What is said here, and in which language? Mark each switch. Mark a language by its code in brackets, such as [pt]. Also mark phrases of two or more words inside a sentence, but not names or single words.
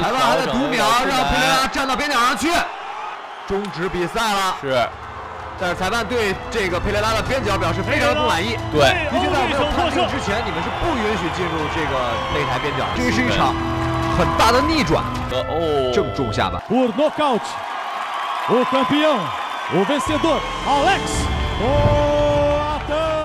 [zh] 裁判还在读秒，让佩雷拉站到边角上去，终止比赛了。是。但是裁判对这个佩雷拉的边角表示非常的不满意。对，毕竟在我没有判定之前，你们是不允许进入这个擂台边角。这是一场很大的逆转。正中下巴。 [pt] Por nocaute, o campeão, o vencedor, Alex Odunayo.